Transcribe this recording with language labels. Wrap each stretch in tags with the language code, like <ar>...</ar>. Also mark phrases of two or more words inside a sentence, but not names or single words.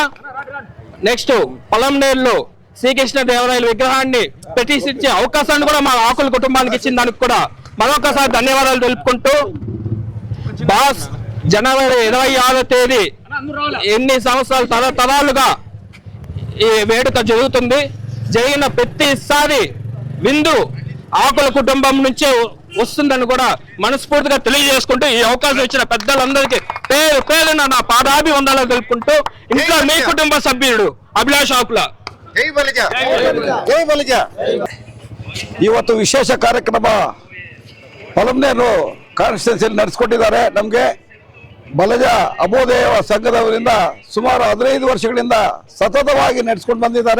<te>నెక్స్ట్ పొలంనేరులో శ్రీకృష్ణదేవరాయల విగ్రహాన్ని ప్రతిష్ఠించే అవకాశాన్ని కూడా మా ఆకుల కుటుంబానికి ఇచ్చిన దానికి కూడా మరొకసారి ధన్యవాదాలు తెలుపుకుంటూ బాస్ జనవరి 26వ తేదీ ఎన్ని సంవత్సరాలు తరతరాలుగా ఈ వేడుక జరుగుతుంది. జరిగిన ప్రతిసారి విందు ఆకుల కుటుంబం నుంచే వస్తుందని కూడా మనస్ఫూర్తిగా తెలియజేసుకుంటూ ఈ అవకాశం ఇచ్చిన పెద్దలందరికీ పేరు పేరున నా పాదాభివందనాలు తెలుపుకుంటూ ఇంట్లో మీ కుటుంబ సభ్యుడు ಅಭಿಲಾಷ್ ಆಕುಲ.</te> <kn>ಇವತ್ತು ವಿಶೇಷ ಕಾರ್ಯಕ್ರಮ ಹೊಲಮನೇರು ಕಾನ್ಸ್ಟಿಟ್ಯೂನ್ಸಿಯಲ್ಲಿ ನಡೆಸ್ಕೊಟ್ಟಿದ್ದಾರೆ. ನಮಗೆ ಬಲಜ ಅಭೋದಯ ಸಂಘದವರಿಂದ ಸುಮಾರು 15 ವರ್ಷಗಳಿಂದ ಸತತವಾಗಿ ನಡೆಸ್ಕೊಂಡು ಬಂದಿದ್ದಾರೆ.</kn>